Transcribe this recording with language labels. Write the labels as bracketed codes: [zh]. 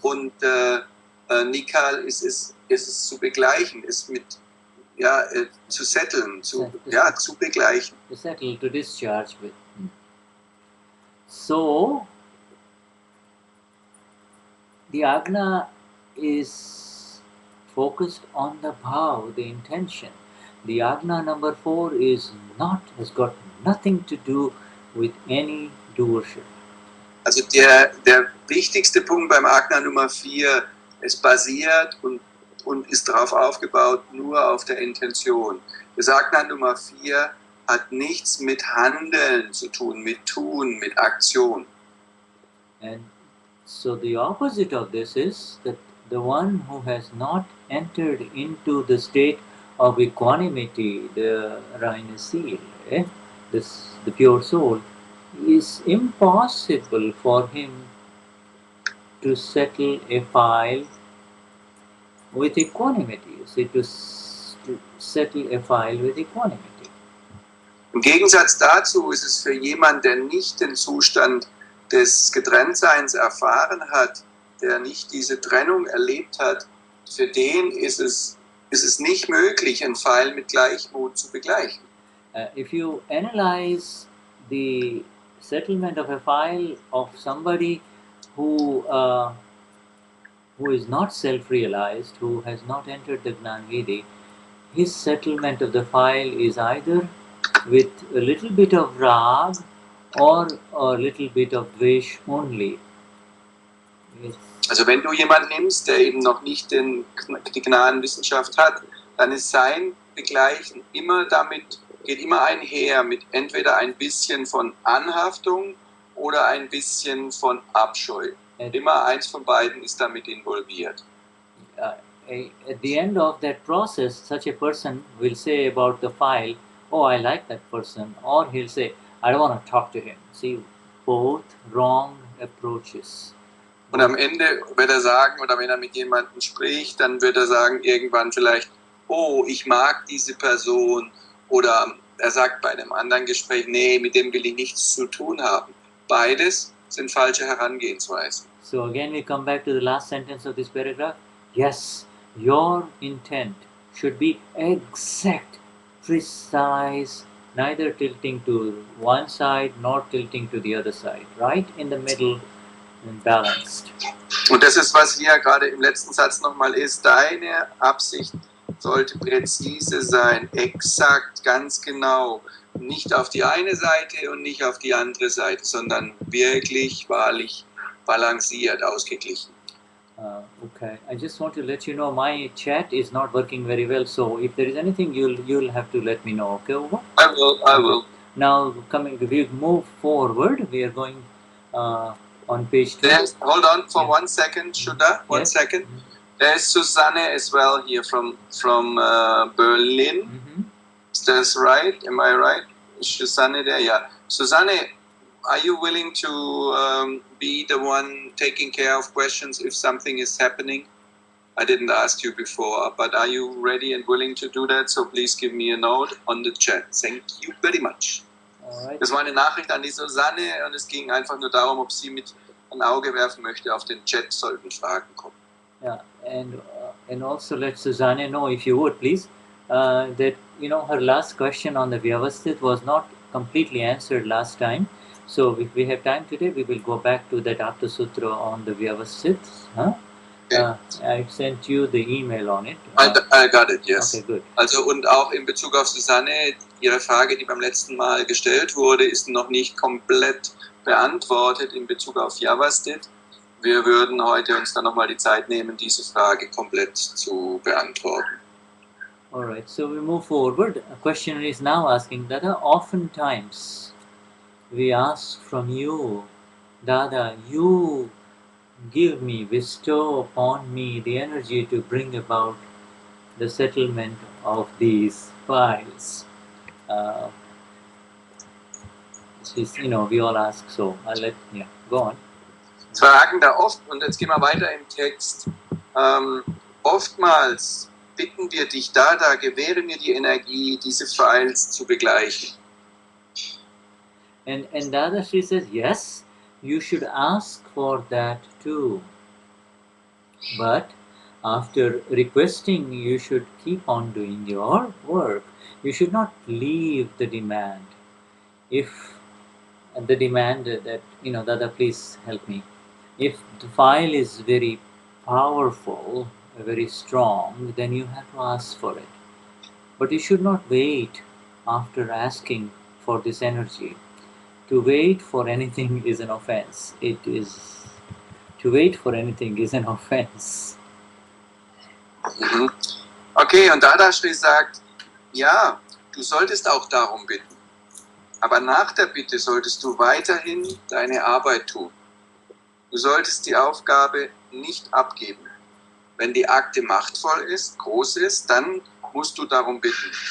[de] Und Nikal ist es zu begleichen, ist mit zu setteln, zu begleichen. [en] To settle, to discharge with. So, the Agna is focused on the bhav, the intention. The Agna number 4 has got nothing to do with any doership. [de] Also der wichtigste Punkt beim Agna Nummer 4, es basiert und ist darauf aufgebaut, nur auf der Intention. Das Agna Nummer 4 hat nichts mit Handeln zu tun, mit Tun, mit Aktion. [en] And so the opposite of this is that the one who has not entered into the state of equanimity, the [de] reine seal, [en] the pure soul, is impossible for him to settle a file with equanimity. You see, to settle a file with equanimity. [de] Im Gegensatz dazu ist es für jemanden, der nicht den Zustand des Getrenntseins erfahren hat, der nicht diese Trennung erlebt hat, für den ist es nicht möglich, einen Pfeil mit Gleichmut zu begleichen. [en] If you analyze the settlement of a file of somebody who is not self-realized, who has not entered the Gnanvidhi, his settlement of the file is either with a little bit of rag or a little bit of dvesh only. Yes. [de] Also wenn du jemanden nimmst, der eben noch nicht die Gnadenwissenschaft hat, dann ist sein Begleichen geht immer einher mit entweder ein bisschen von Anhaftung oder ein bisschen von Abscheu. Immer eins von beiden ist damit involviert. [en] At the end of that process, such a person will say about the file, oh, I like that person, or he'll say, I don't want to talk to him. See, both wrong approaches. [de] Und am Ende wird er sagen, oder wenn er mit jemandem spricht, dann wird er sagen irgendwann vielleicht, oh, ich mag diese Person, oder er sagt bei einem anderen Gespräch, nee, mit dem will ich nichts zu tun haben. Beides sind falsche Herangehensweisen. [en] So again we come back to the last sentence of this paragraph. Yes, your intent should be exact, precise, neither tilting to one side nor tilting to the other side, right in the middle and balanced. [de] Und das ist, was hier gerade im letzten Satz nochmal ist. Deine Absicht sollte präzise sein, exakt, ganz genau. Nicht auf die eine Seite und nicht auf die andere Seite, sondern wirklich, wahrlich balanciert, ausgeglichen. [en] Okay, I just want to let you know my chat is not working very well, so if there is anything, you'll have to let me know. Okay, Uwe? I will. Now, we move forward. We are going on page 2. Hold on for Yeah. 1 second, Shuddha. One Yes. second. There's Susanne as well here from Berlin. Mhm. Is that right? Am I right? Is Susanne there? Yeah. Susanne, are you willing to be the one taking care of questions if something is happening? I didn't ask you before, but are you ready and willing to do that? So please give me a note on the chat. Thank you very much. All right. [de] Das war eine Nachricht an die Susanne und es ging einfach nur darum, ob sie mit ein Auge werfen möchte auf den Chat, sollten Fragen kommen. [en] Yeah, and also let Susanne know, if you would please, that her last question on the Vyavasthit was not completely answered last time. So if we have time today, we will go back to that Apta Sutra on the Vyavasthit. Huh? Okay. I sent you the email on it. I got it, yes. Okay, good. [de] Also und auch in Bezug auf Susanne, ihre Frage, die beim letzten Mal gestellt wurde, ist noch nicht komplett beantwortet in Bezug auf Vyavasthit. Wir würden heute uns dann nochmal die Zeit nehmen, diese Frage komplett zu beantworten. [en] All right, so we move forward. A questioner is now asking, Dada, oftentimes we ask from you, Dada, you give me, bestow upon me the energy to bring about the settlement of these files. We all ask so. Go on. [de] Fragen da oft, und jetzt gehen wir weiter im Text, oftmals bitten wir dich, Dada, gewähre mir die Energie, diese Files zu begleichen. [en] And Dadashri says, yes, you should ask for that too. But after requesting, you should keep on doing your work. You should not leave the demand. If the demand that, Dada, please help me. If the file is very powerful, very strong, then you have to ask for it. But you should not wait after asking for this energy. To wait for anything is an offense. To wait for anything is an offense. Mhm. [de] Okay, und Dadashri sagt, ja, du solltest auch darum bitten. Aber nach der Bitte solltest du weiterhin deine Arbeit tun. Du solltest die Aufgabe nicht abgeben. Wenn die Akte machtvoll ist, groß ist, dann musst du darum bitten.